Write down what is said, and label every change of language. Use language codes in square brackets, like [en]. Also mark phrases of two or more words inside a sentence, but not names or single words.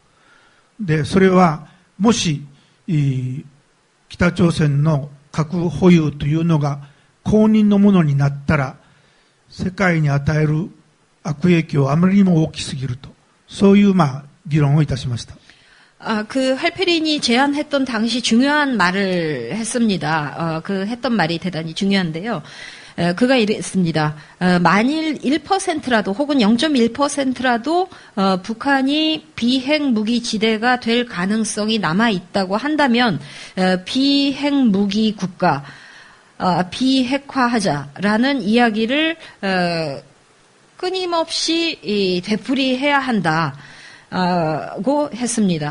[ja] で、それは、もし、北朝鮮の核保有というのが公認のものになったら、世界に与える悪影響はあまりにも大きすぎると、そういう議論をいたしました。 [ko] 그 할페린이 제안했던 당시 중요한 말을 했습니다. 그 했던 말이 대단히 중요한데요. 그가 이랬습니다. 만일 1%라도 혹은 0.1%라도 북한이 비핵 무기 지대가 될 가능성이 남아 있다고 한다면 비핵 무기 국가 비핵화하자라는 이야기를 끊임없이 되풀이해야 한다고 했습니다.